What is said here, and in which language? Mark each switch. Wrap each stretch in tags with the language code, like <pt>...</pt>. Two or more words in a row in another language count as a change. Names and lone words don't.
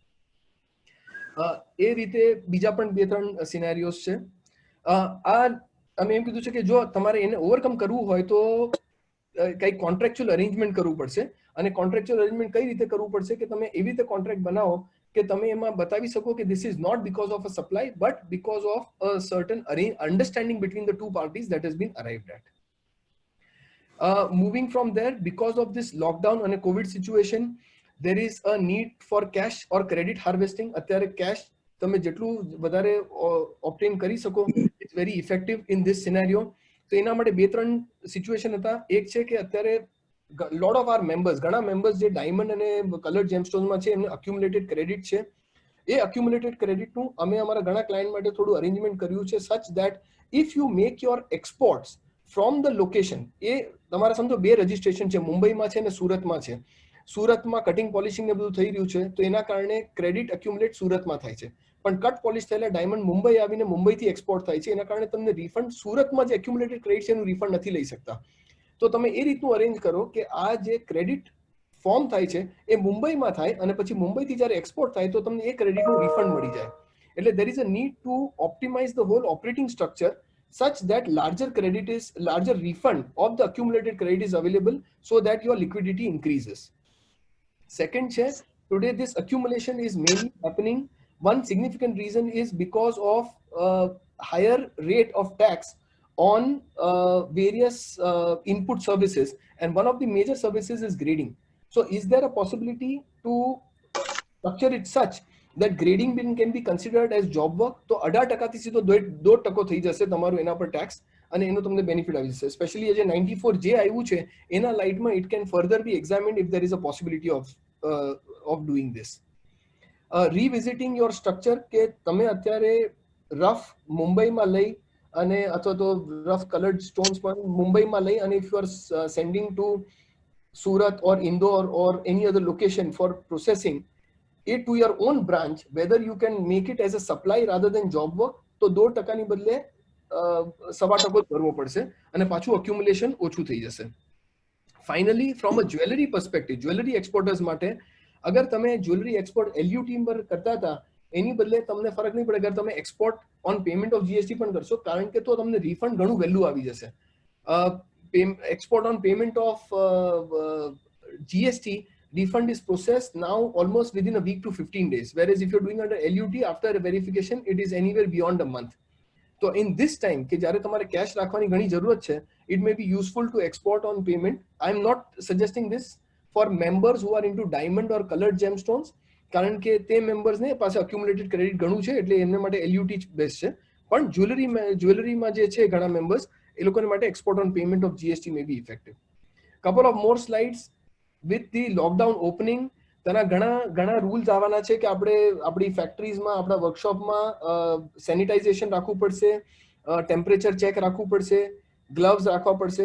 <gu>એ રીતે બીજા પણ 2-3 સિનેરિયોસ છે. આ અમે એમ કીધું છે કે જો તમારે એને ઓવરકમ કરવું હોય તો કંઈક</gu> <en>contractual arrangement</en> <gu>કરવું પડશે. અને કોન્ટ્રાક્ચ્યુઅલ અરેન્જમેન્ટ કઈ રીતે કરવું પડશે કે તમે એવી રીતે કોન્ટ્રાક્ટ બનાવો કે તમે એમાં બતાવી શકો કે</gu> <en>this is not because of a supply but because of a certain understanding between the two parties that has been arrived at. Moving from there, because of this lockdown and a COVID situation, there is a need for cash or credit harvesting.</en> <gu>અત્યારે cash તમે જેટલું વધારે obtain કરી શકો,</gu> <en>it's very effective in this scenario.</en> <gu>તો એના માટે 2-3 સિચ્યુએશન હતા. એક છે કે અત્યારે</gu> <en>lot of our members,</en> <gu>ઘણા members જે ડાયમંડ અને</gu> <en>coloured gemstones</en> <gu>છે એમને</gu> <en>accumulated credit</en> <gu>છે. એ</gu> <en>accumulated credit</en> <gu>નું અમે અમારા ઘણા ક્લાયન્ટ માટે થોડું અરેન્જમેન્ટ કર્યું છે</gu> <en>such that if you make your exports from the location,</en> <gu>એ તમારા સમજો 2 રજિસ્ટ્રેશન છે, મુંબઈમાં છે અને સુરતમાં છે. સુરતમાં</gu> <en>cutting polishing</en> <gu>ને બધું થઈ રહ્યું છે તો એના કારણે</gu> <en>credit accumulate</en> <gu>સુરતમાં થાય છે, પણ</gu> <en>cut polish</en> <gu>થયેલા ડાયમંડ મુંબઈ આવીને મુંબઈથી એક્સપોર્ટ થાય છે. એના કારણે તમને રિફંડ સુરતમાં જે</gu> <en>accumulated credit</en> <gu>છે એનું રિફંડ નથી લઈ શકતા. તો તમે એ રીતનું અરેન્જ કરો કે આ જે</gu> <en>credit form</en> <gu>થાય છે એ મુંબઈમાં થાય અને પછી મુંબઈથી જ્યારે એક્સપોર્ટ થાય તો તમને એ ક્રેડિટનું રિફંડ મળી જાય.</gu> <en>એટલે there is a need to optimize the whole operating structure such that larger refund of the accumulated credit is available so that your liquidity increases. Second છે, today this accumulation is mainly happening. One significant reason is because of higher rate of tax on various input services, and one of the major services is grading. So is there a possibility to structure it such that grading can be considered as job work?</en> <gu>તો 18% થી સીધો 2% થઈ જશે તમારું એના પર ટેક્સ અને એનો તમને બેનિફિટ આવી જશે. સ્પેશિયલી જે 94 જે આવ્યું છે એના લાઇટમાં</gu> <en>it can further be examined if there is a possibility of doing this. Revisiting your structure</en> <gu>કે તમે અત્યારે રફ મુંબઈમાં લઈ અને અથવા તો રફ કલર્ડ સ્ટોન્સ પણ મુંબઈમાં લઈ અને</gu> <en>if you are sending to Surat or Indore or any other location for processing it to your own branch, whether you can make it as a supply rather than job work,</en> <gu>તો 2% ની બદલે સવા ટકો જ ભરવો પડશે અને પાછું અક્યુમ્યુલેશન ઓછું થઈ જશે.</gu> <en>finally from a jewellery perspective, jewellery exporters</en> <gu>માટે અગર તમે</gu> <en>jewellery export LUT</en> <gu>પર કરતા હતા એની બદલે તમને ફરક નહીં પડે અગર તમે</gu> <en>export on payment of GST</en> <gu>પણ કરશો, કારણ કે તો તમને રિફંડ ઘણું વહેલું આવી જશે.</gu> <en>Export on payment of GST, refund is processed now almost within a week to 15 days. Whereas if you're doing under LUT, after verification, it is anywhere beyond a month. So in this time,</en> <gu>કે જ્યારે તમારે cash રાખવાની ઘણી જરૂરત છે,</gu> <en>it may be useful to export on payment. I'm not suggesting this for members who are into diamond or colored gemstones,</en> <gu>કારણ કે તે members ને પાસે</gu> <en>accumulated credit</en> <gu>ઘણું છે એટલે એમને માટે LUT બેસ્ટ છે. પણ જ્વેલરીમાં જે છે ઘણા members એ લોકોને માટે</gu> <en>export on payment of GST may be effective. Couple of more slides. With the lockdown opening,</en> <gu>તેના ઘણા રૂલ્સ આવવાના છે કે આપણે આપણી ફેક્ટરીઝમાં, આપણા વર્કશોપમાં સેનિટાઇઝેશન રાખવું પડશે,</gu> <en>temperature check</en> <gu>રાખવું પડશે, ગ્લવ્સ રાખવા પડશે.</gu>